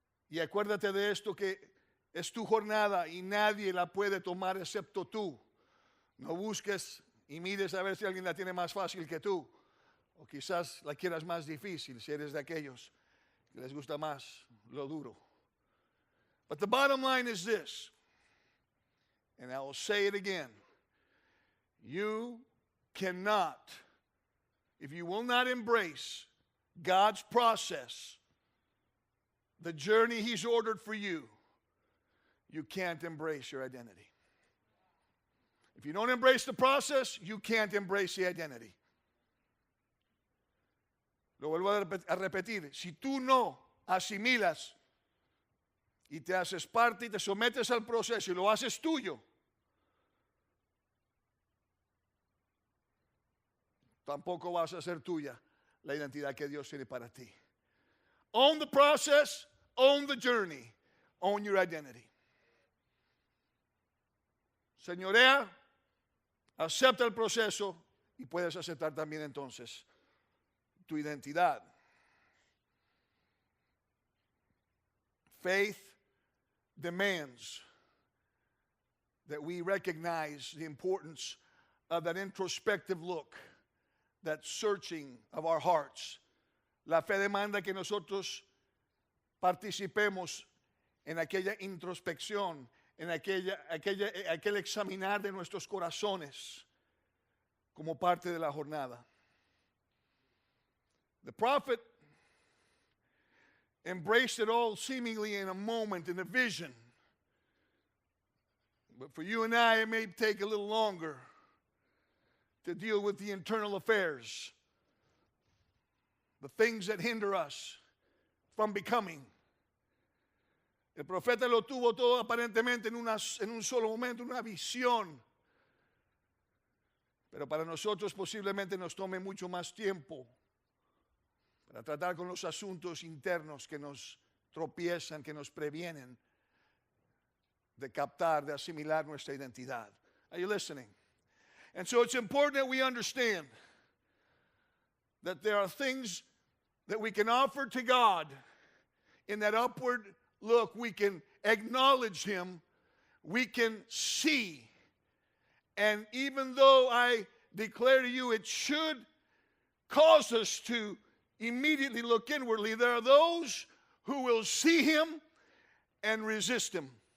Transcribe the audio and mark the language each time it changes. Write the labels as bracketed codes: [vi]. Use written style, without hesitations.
[es] Y acuérdate de esto, que es tu jornada y nadie la puede tomar excepto tú. No busques y mires a ver si alguien la tiene más fácil que tú. O quizás la quieras más difícil si eres de aquellos que les gusta más lo duro. [en] But the bottom line is this, and I will say it again. You cannot, if you will not embrace God's process, the journey He's ordered for you, you can't embrace your identity. If you don't embrace the process, you can't embrace the identity. [es] Lo vuelvo a repetir. Si tú no asimilas y te haces parte y te sometes al proceso y lo haces tuyo, tampoco vas a hacer tuya la identidad que Dios tiene para ti. [en] Own the process, own the journey, own your identity. [es] Señorea, acepta el proceso y puedes aceptar también entonces tu identidad. [en] Faith demands that we recognize the importance of that introspective look, that searching of our hearts. [es] La fe demanda que nosotros participemos en aquella introspección, en aquel examinar de nuestros corazones como parte de la jornada. [en] The prophet embraced it all seemingly in a moment, in a vision. But for you and I, it may take a little longer to deal with the internal affairs, the things that hinder us from becoming. [es] El profeta lo tuvo todo aparentemente en un solo momento, una visión. Pero para nosotros posiblemente nos tome mucho más tiempo para tratar con los asuntos internos que nos tropiezan, que nos previenen de captar, de asimilar nuestra identidad. [en] Are you listening? And so it's important that we understand that there are things that we can offer to God in that upward look. We can acknowledge Him. We can see. And even though I declare to you it should cause us to immediately look inwardly, there are those who will see Him and resist Him.